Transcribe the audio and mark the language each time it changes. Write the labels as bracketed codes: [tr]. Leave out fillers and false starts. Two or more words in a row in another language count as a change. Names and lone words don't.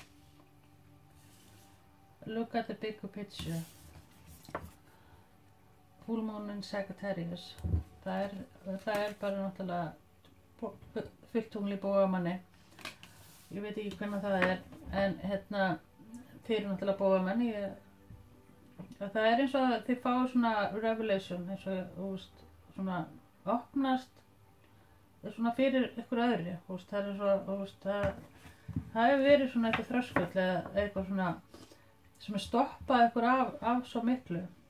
[en] look at the bigger picture Full Moon in Sagittarius. [is] Það er bara náttúrulega fullt tungl í bógamanni. Ég veit ekki hvernig það er, en þið eru náttúrulega bógamenn. Það er eins og þið fá svona revelation, eins og, þú veist, svona opnast svona fyrir ykkur öðru, þú veist, það er svo, þú veist, það hefur verið svona eitthvað þröskull eða eitthvað svona sem er stoppað ykkur af svo miklu.